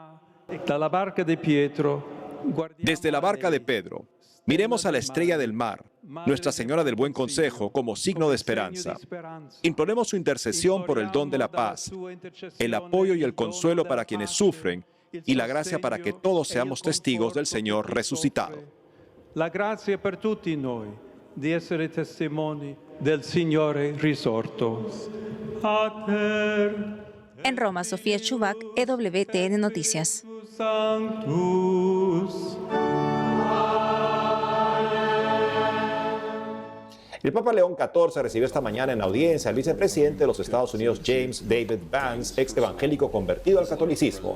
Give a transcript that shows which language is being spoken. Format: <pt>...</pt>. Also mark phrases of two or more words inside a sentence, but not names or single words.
<es>Desde la barca de Pedro, miremos a la estrella del mar, Nuestra Señora del Buen Consejo, como signo de esperanza. Imploremos su intercesión por el don de la paz, el apoyo y el consuelo para quienes sufren y la gracia para que todos seamos testigos del Señor resucitado.</es> <it>La gracia per tutti noi di essere testimoni del Signore risorto.</it> <es>En Roma, Sofía Chubac, EWTN Noticias. Sanctus. cruz. El Papa León XIV recibió esta mañana en audiencia al vicepresidente de los Estados Unidos, James David Vance, ex evangélico convertido al catolicismo.</es>